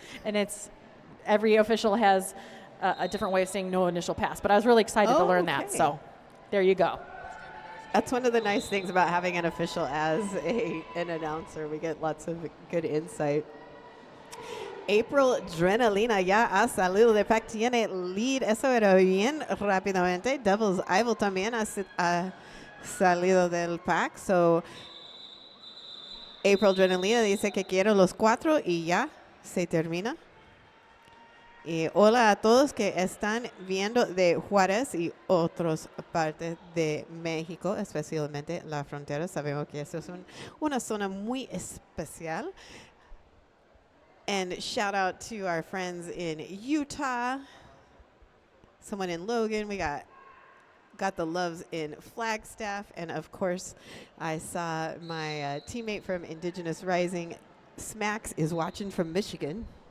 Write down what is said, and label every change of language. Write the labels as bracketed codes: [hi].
[en] And it's every official has a different way of saying no initial pass. But I was really excited to learn that. So there you go. That's one of the nice things about having an official as an announcer. We get lots of good insight. [es] April Drenalina ya ha salido de pack, tiene lead. Eso era bien rápidamente. Devil's Evil también ha salido del pack. So, April Drenalina dice que quiere los 4 y ya se termina. Y hola a todos que están viendo de Juárez y otras partes de México, especialmente la frontera. Sabemos que eso es una zona muy especial. [en] And shout out to our friends in Utah, someone in Logan. We got got the loves in Flagstaff. And, of course, I saw my teammate from Indigenous Rising, Smacks, is watching from Michigan.